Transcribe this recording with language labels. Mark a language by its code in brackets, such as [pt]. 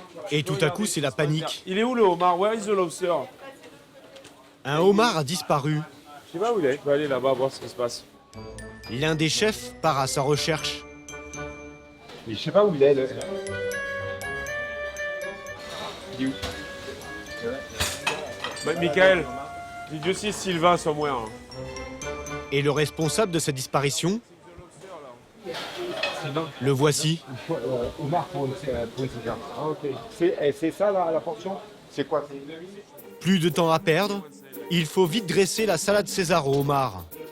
[fr] Et tout à coup, c'est la panique. Il est où le homard? [en] Where is the lobster? [fr] Un homard a disparu. Je sais pas où il est. Je vais aller là-bas voir ce qui se passe. L'un des chefs part à sa recherche. Mais je sais pas où il est. Il est où? [en] Michael, did you see Sylvain somewhere? [fr] Et le responsable de cette disparition, le voici. Homard pour une cigare. Ah, ok. C'est ça la portion? C'est quoi? Plus de temps à perdre, il faut vite dresser la salade César au homard.